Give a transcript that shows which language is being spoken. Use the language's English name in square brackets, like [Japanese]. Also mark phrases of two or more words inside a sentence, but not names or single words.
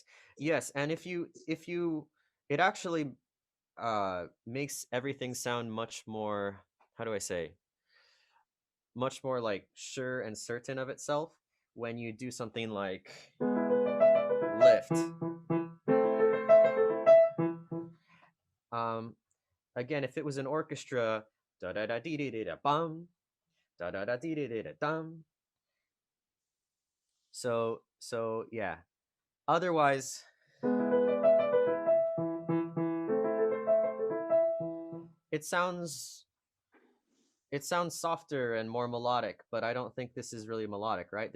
[English] Yes, and if you it actually makes everything sound much more, how do I say, much more like sure and certain of itself when you do something like lift. Again, if it was an orchestra, da da da dee dee dee da bum, da da da dee dee dee da dum. So yeah. Otherwise, it sounds softer and more melodic, but I don't think this is really melodic, right?